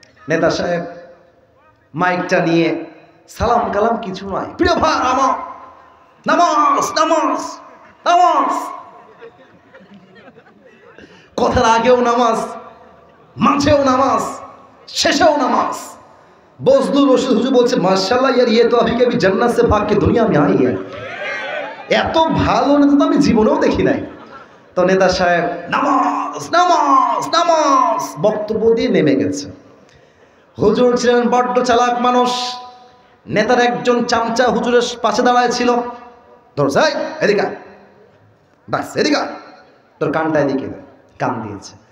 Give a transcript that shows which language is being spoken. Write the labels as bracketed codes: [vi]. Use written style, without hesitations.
[bn] নেতা সাহেব মাইকটা নিয়ে সালাম কালাম কিছু নয়, প্রিয় ভাই আমার নামাজ নামাজ নামাজ, কথার আগেও নামাজ, মাঝেও নামাজ, শেষেও নামাজ। [hi] বজলুল রশিদ [bn] হুজুর বলছে [hi] মাশাআল্লাহ ইয়ার ये तो अभी कभी जन्नत से भाग के दुनिया में आई है। [bn] এত ভালো নেতা তো আমি জীবনেও দেখি নাই। তো নেতা সাহেব নামাজ নামাজ নামাজ বক্তব্য দিয়ে নেমে গেছে। হুজুর ছিলেন বড্ড চালাক মানুষ। নেতার একজন চামচা হুজুরের পাশে দাঁড়ায় ছিল। ধর যাই এদিকে বাস এদিকে, তোর কানটা এদিকে কান দিয়েছে।